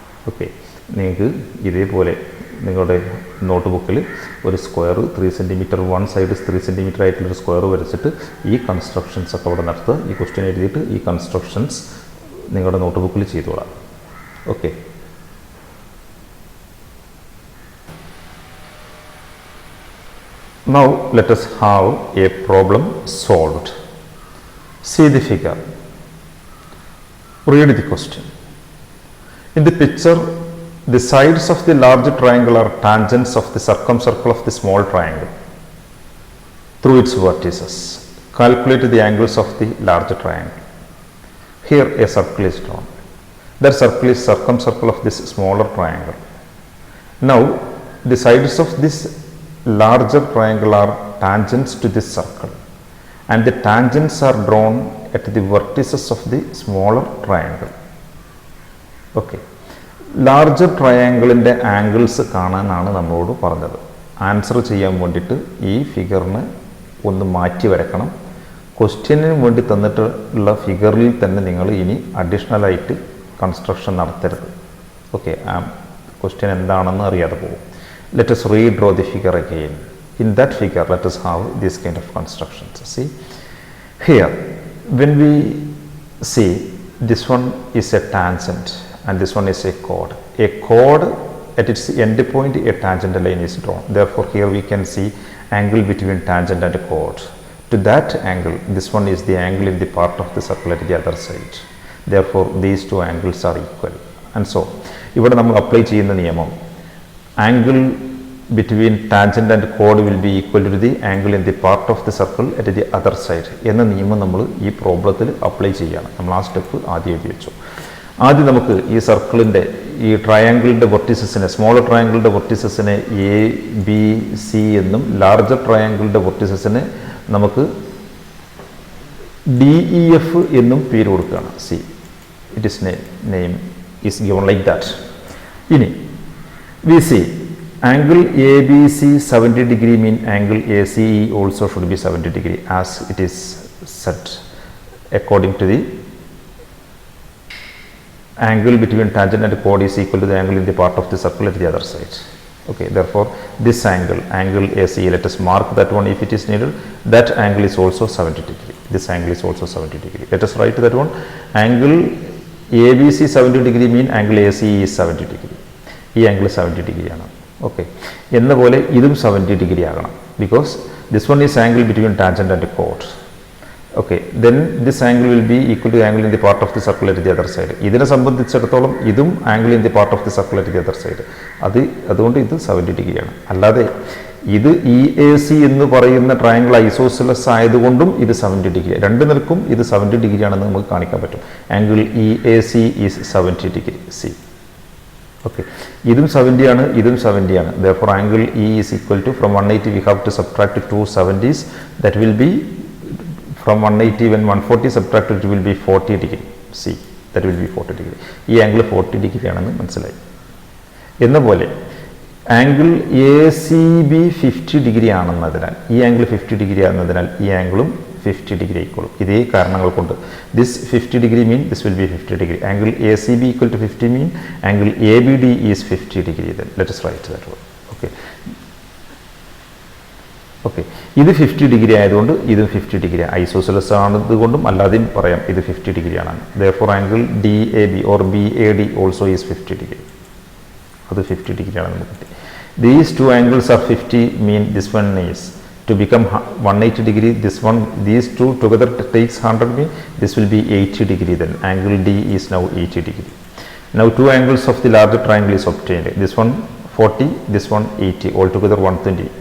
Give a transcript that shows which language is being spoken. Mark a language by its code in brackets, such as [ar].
[ml] Okay, നിങ്ങൾക്ക് ഇതേപോലെ നിങ്ങളുടെ നോട്ട് ബുക്കിൽ ഒരു square 3 centimetre one side 3 centimetre ആയിട്ടുള്ളൊരു സ്ക്വയർ വരച്ചിട്ട് ഈ കൺസ്ട്രക്ഷൻസ് ഒക്കെ അവിടെ നടത്തുക. ഈ ക്വസ്റ്റ്യൻ എഴുതിയിട്ട് ഈ കൺസ്ട്രക്ഷൻസ് നിങ്ങളുടെ നോട്ട് ബുക്കിൽ ചെയ്തോളാം. [en] Okay, now let us have a problem solved. See the figure. Read the question. In the picture, the sides of the large triangle are tangents of the circumcircle of the small triangle through its vertices. Calculate the angles of the large triangle. Here a circle is drawn. That circle is circumcircle of this smaller triangle. Now the sides of this larger triangle are tangents to this circle and the tangents are drawn at the vertices of the smaller triangle. [ml] Okay, larger ട്രയാങ്കിളിൻ്റെ angles കാണാനാണ് നമ്മളോട് പറഞ്ഞത്. Answer ചെയ്യാൻ വേണ്ടിയിട്ട് ഈ ഫിഗറിന് ഒന്ന് മാറ്റി വരക്കണം. Question വേണ്ടി തന്നിട്ടുള്ള ഫിഗറിൽ തന്നെ നിങ്ങൾ ഇനി അഡീഷണലായിട്ട് കൺസ്ട്രക്ഷൻ നടത്തരുത്. ഓക്കെ, ക്വസ്റ്റ്യൻ എന്താണെന്ന് അറിയാതെ പോകും. [en] Let us redraw the figure again. In that figure, let us have this kind of constructions. See, here, when we see this one is a tangent and this one is a chord. A chord at its end point, a tangent line is drawn. Therefore, here we can see angle between tangent and chord. To that angle, this one is the angle in the part of the circle at the other side. Therefore, these two angles are equal. And so, [ml] ഇവിടെ നമ്മൾ apply ചെയ്യുന്ന നിയമം [en] angle between tangent and chord will be equal to the angle in the part of the circle at the other side [ml] എന്ന നിയമം നമ്മൾ ഈ പ്രോബ്ലത്തിൽ apply ചെയ്യുകയാണ്. നമ്മൾ ആ സ്റ്റെപ്പ് ആദ്യം എഴുതി വെച്ചു. ആദ്യം നമുക്ക് ഈ സർക്കിളിൻ്റെ ഈ ട്രയാങ്കിളിൻ്റെ വെർട്ടിസസിനെ സ്മോളർ ട്രയാങ്കിളിൻ്റെ വെർട്ടിസസിനെ എ ബി സി എന്നും ലാർജർ ട്രയാങ്കിളിൻ്റെ വെർട്ടിസസിനെ നമുക്ക് ഡി ഇ എഫ് എന്നും പേര് കൊടുക്കുകയാണ്. [en] See it is name is given like that. ഇനി we see angle ABC 70 degree mean angle ACE also should be 70 degree as it is set according to the angle between tangent and chord is equal to the angle in the part of the circle at the other side. Okay, therefore this angle ACE, let us mark that one if it is needed. That angle is also 70 degree. This angle is also 70 degree. Let us write that one. Angle ABC 70 degree mean angle ACE is 70 degree. [ml] ഈ angle 70 degree ആണ്. Okay, എന്ന പോലെ ഇതും 70 degree ആകണം. [en] Because this one is angle between tangent and code. Okay, then this angle will be equal to angle in the part of the circle at the other side. [ml] ഇതിനെ സംബന്ധിച്ചിടത്തോളം ഇതും [en] Angle in the part of the circle at the other side. [ml] അതുകൊണ്ട് ഇത് 70 ഡിഗ്രിയാണ്. അല്ലാതെ ഇത് E A C എന്ന് പറയുന്ന ട്രയാങ്കിൾ ഐസോസിലസ് ആയതുകൊണ്ടും ഇത് 70 ഡിഗ്രി. രണ്ട് നിലക്കും ഇത് 70 ഡിഗ്രിയാണെന്ന് നമുക്ക് കാണിക്കാൻ പറ്റും. [en] Angle E A C is 70 degree. [ml] C okay, ഇതും 70 ആണ്, ഇതും 70 ആണ്. [en] Therefore angle E is equal to, from 180 we have to subtract 2 70s, that will be From 180, when 140 subtracted, it will be 40 degree. See, that will be 40 degree. This angle 40 degree [ml] ആണെന്ന് മനസ്സിലായി. എന്ന പോലെ angle A C B 50 degree ആണെന്നതിനാൽ ഈ angle 50 degree ആണെന്നതിനാൽ ഈ ആംഗിളും 50 degree ആയിക്കോളും. ഇതേ കാരണങ്ങൾ കൊണ്ട് [en] This 50 degree mean this will be 50 degree. Angle A C B equal to 50 mean angle A B D is 50 degree. Then let us write that one. [ml] Okay okay, ഇത് 50 degree ആയതുകൊണ്ട് ഇതും 50 degree isosceles ആണതുകൊണ്ടും അല്ലാതെയും പറയാം ഇത് 50 degree ആണ്. [en] therefore angle D A B or B A D also is 50 degree. [ml] അത് 50 degree ആണ് നമുക്ക് കിട്ടി. [en] These two angles are 50 mean this one is to become 180 degree. This one, these two together takes 100 mean this will be 80 degree. Then angle D is now 80 degree. Now two angles of the larger triangle is obtained. This one 40, this one 80, altogether 120.